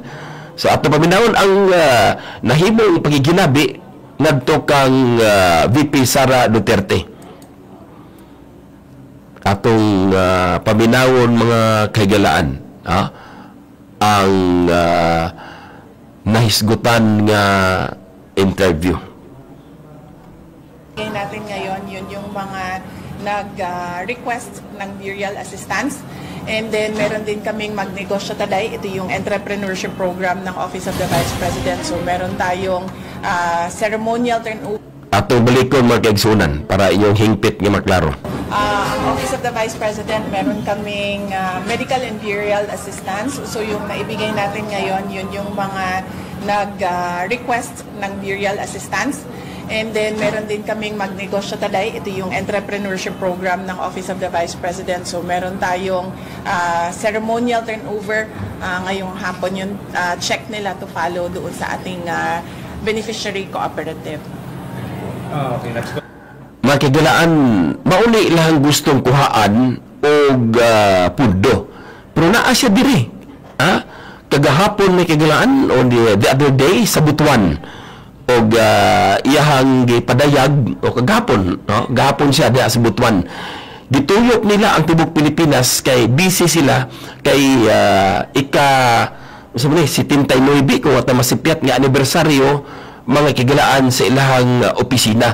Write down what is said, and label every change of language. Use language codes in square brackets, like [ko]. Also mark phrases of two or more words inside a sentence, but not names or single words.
[ceb] So ato paminawon ang nahimong pagiginabi ngadto kang VP Sara Duterte. Atong paminawon mga kaigalaan, ang nahisgutan nga interview. [tl] Natin ngayon, yun yung mga nag-request ng [en] burial assistance. [tl] And then, meron din kaming magnegosyo today. Ito yung [en] entrepreneurship program [tl] ng Office of the Vice President. So, meron tayong [en] ceremonial turnover. [ceb] Atong balikon mga kaigsunan para inyong hingpit nga maklaro. [tl] Ang Office of the Vice President, meron kaming [en] medical and burial assistance. [tl] So, yung naibigay natin ngayon, yun yung mga nag-request ng [en] burial assistance. [tl] And then, meron din kaming magnegosyo today. Ito yung [en] entrepreneurship program [tl] ng Office of the Vice President. So, meron tayong [en] ceremonial turnover. [tl] Ngayong hapon yung check nila [en] to follow [tl] doon sa ating beneficiary cooperative. [en] Okay, next go. [ceb] Mga kagalaan, mauli lang gustong kuhaan o pundo. Pero naa siya diri. Kagahapon may kagalaan o [en] the other day [ceb] sa Butuan. O iyahang gipadayag o kagahapon, no? Gahapon siya diha sa Butuan. Gituyok nila ang tibok Pilipinas kay busy sila kay si 79 kung wata masipyat nga anibersaryo mga kigalaan sa ilahang opisina.